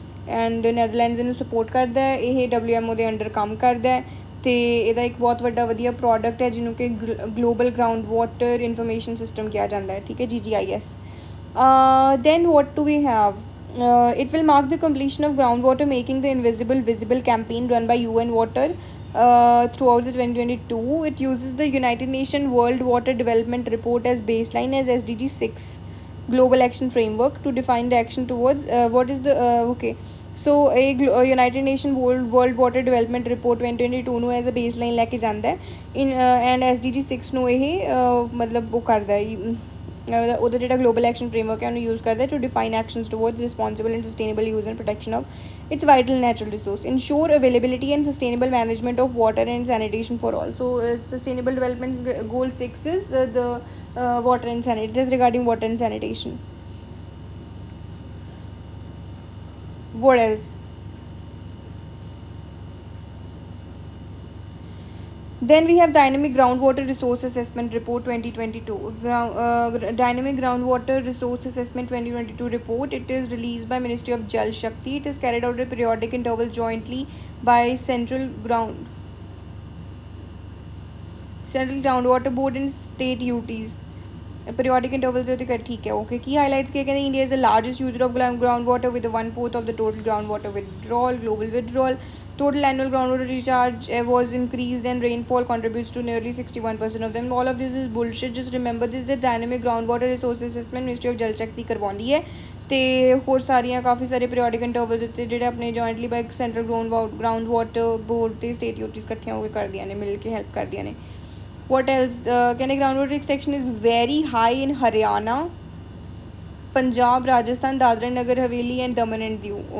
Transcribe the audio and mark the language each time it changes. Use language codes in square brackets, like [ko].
[pa] And ਨੈਦਰਲੈਂਡਸ ਇਹਨੂੰ support ਕਰਦਾ ਹੈ। ਇਹ WMO ਦੇ ਅੰਡਰ ਕੰਮ ਕਰਦਾ ਹੈ ਅਤੇ ਇਹਦਾ ਇੱਕ ਬਹੁਤ ਵੱਡਾ ਵਧੀਆ ਪ੍ਰੋਡਕਟ ਹੈ ਜਿਹਨੂੰ ਕਿ global ground water information system ਕਿਹਾ ਜਾਂਦਾ ਹੈ। ਠੀਕ ਹੈ, [en] GGIS. Then what do we have? It will mark the completion of groundwater making the invisible visible campaign run by UN Water throughout the 2022. It uses the United Nations World Water Development Report as baseline as SDG 6 global action framework to define the action towards what is the okay. So a United Nations World Water Development Report 2022 ਨੂੰ as a baseline [pa] ਲੈ ਕੇ ਜਾਂਦਾ ਹੈ [en] in and SDG 6 [pa] ਨੂੰ ਇਹ ਮਤਲਬ ਉਹ ਕਰਦਾ ਹੈ ਉਹਦਾ ਜਿਹੜਾ ਗਲੋਬਲ ਐਕਸ਼ਨ ਫਰੇਮਵਰਕ ਹੈ ਉਹਨੂੰ ਯੂਜ਼ ਕਰਦਾ [en] To define actions towards responsible and sustainable use and protection of its vital natural resource, ensure availability and sustainable management of water and sanitation for all. So sustainable development goal 6 is the water and sanitation. It is regarding water and sanitation. What else? Then we have Dynamic Groundwater Resource Assessment Report 2022. Dynamic Groundwater Resource Assessment 2022 report. It is released by Ministry of Jal Shakti. It is carried out at periodic intervals jointly by Central Groundwater Board and state UTs. Periodic intervals [hi] ठीक है [en] okay. Key highlights किए गए India is the largest user of groundwater with 1/4 of the total groundwater withdrawal, global withdrawal. Total annual groundwater recharge was increased and rainfall contributes to nearly 61% of them. All of this is bullshit. [pa] Just remember this, the dynamic groundwater resource assessment Ministry of Jal Shakti ਕਰਵਾਉਂਦੀ ਹੈ ਤੇ ਹੋਰ ਸਾਰੀਆਂ ਕਾਫੀ ਸਾਰੇ periodic interval ਉੱਤੇ ਜਿਹੜੇ ਆਪਣੇ jointly ਬਾਈ central ground water board ਤੇ ਸਟੇਟ ਯੂਟੀਜ਼ ਇਕੱਠੀਆਂ ਹੋ ਕੇ ਕਰਦੀਆਂ ਨੇ ਮਿਲ ਕੇ ਹੈਲਪ ਕਰਦੀਆਂ ਨੇ. [en] What else? Can ground water extraction is very high in Haryana, Punjab, Rajasthan, Dadra and Nagar Haveli and Daman and Diu.